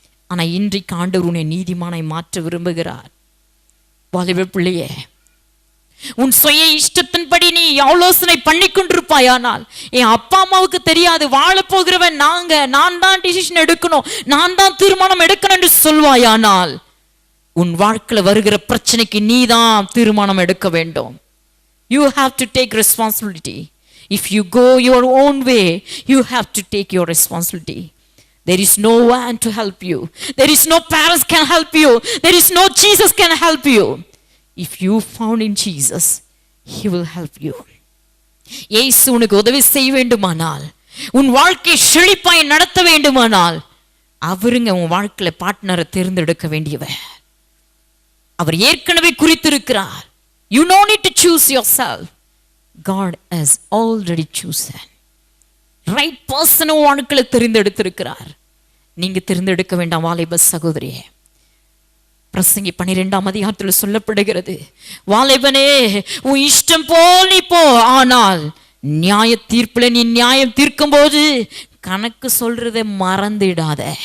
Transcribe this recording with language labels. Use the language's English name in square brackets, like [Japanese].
[Tamil] ஆனால் இன்றைக்கு ஆண்டவர் உன்னை நீதிமானை மாற்ற விரும்புகிறார். வாலிப பிள்ளையே, உன் சுய இஷ்டத்தின்படி நீ ஆலோசனை பண்ணி கொண்டிருப்பாயானால், என் அப்பா அம்மாவுக்கு தெரியாது, வாழ போகிறவன் நான் தான் டிசிஷன் எடுக்கணும், நான் தான் தீர்மானம் எடுக்கணும் என்று சொல்வாயானால், உன் வாழ்க்கையில் வருகிற பிரச்சனைக்கு நீ தான் தீர்மானம் எடுக்க வேண்டும். [English] You have to take responsibility. If you go your own way, you have to take your responsibility. There is no one to help you. There is no parents can help you. There is no Jesus can help you. If you found in Jesus, He will help you. [Tamil] இயேசு உனக்கு உதவி செய்ய வேண்டுமானால், உன் வாழ்க்கை செழிப்பாய் நடத்த வேண்டுமானால், அவருங்க உன் வாழ்க்கையில பார்ட்னரை தேர்ந்தெடுக்க வேண்டியவர். அவர் ஏற்கனவே குறித்திருக்கிறார். [English] You no need to choose yourself. God has already chosen. Right person [Tamil] வாழ்க்கையில தேர்ந்தெடுத்திருக்கிறார். நீங்க தேர்ந்தெடுக்க வேண்டாம் வாலிப சகோதரியே. பிரசங்கி 12ஆம் அதிகாரத்தில் சொல்லப்படுகிறது, வாலிபனே உன் இஷ்டம் போல் நீ போ, ஆனால் நியாய தீர்ப்புல நீ நியாயம் தீர்க்கும் போது கணக்கு சொல்றதை மறந்துடாத.